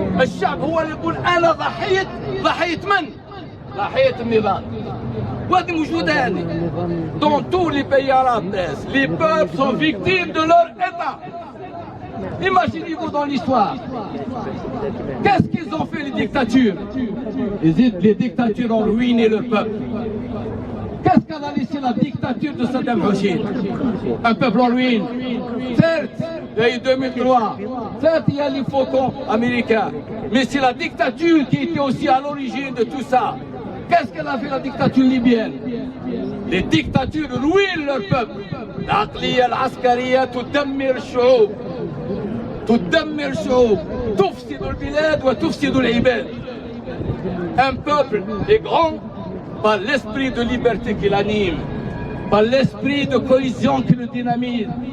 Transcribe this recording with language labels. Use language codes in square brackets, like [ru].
[ar] الشعب هو اللي يقول أنا ضحية من؟ ضحية النظام. وهذه موجودة هذه. [fr] Dans tous les pays arabes, les peuples sont victimes de leur État. Imaginez-vous dans l'histoire. Qu'est-ce qu'ils ont fait les dictatures? Les dictatures ont ruiné le peuple. Qu'est-ce qu'elle a laissé la dictature de Saddam Hussein? Un peuple en ruine. Certes, il y a eu 2003. Certes, il y a les faucons américains. Mais c'est la dictature qui était aussi à l'origine de tout ça. Qu'est-ce qu'elle a fait la dictature libyenne? Les dictatures ruinent leur peuple. [ar] العقلية العسكرية تدمر الشعوب. تدمر الشعوب. تفسد البلاد وتفسد العباد. [fr] Un peuple est grand par l'esprit de liberté qui l'anime, par l'esprit de cohésion qui le dynamise.